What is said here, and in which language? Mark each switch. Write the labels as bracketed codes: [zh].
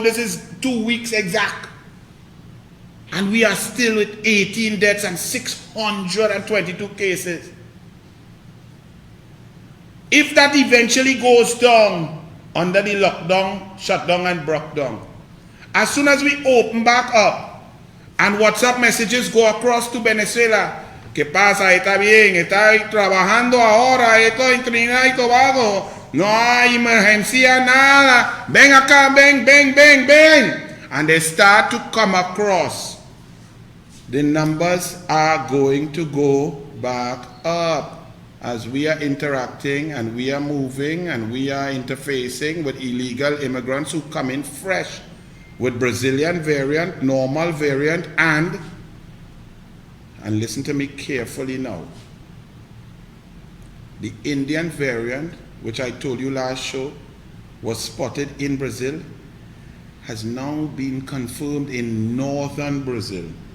[en] This is 2 weeks exact. And we are still with 18 deaths and 622 cases. If that eventually goes down under the lockdown, shutdown and broke down, as soon as we open back up and WhatsApp messages go across to Venezuela, [es] ¿qué pasa? Está bien, está trabajando ahora, esto en Trinidad y Tobago, no hay emergencia, nada, ven acá, ven, ven, ven, ven. [en] And they start to come across. The numbers are going to go back up as we are interacting and we are moving and we are interfacing with illegal immigrants who come in fresh with Brazilian variant, normal variant, and listen to me carefully now, the Indian variant, which I told you last show was spotted in Brazil, has now been confirmed in northern Brazil.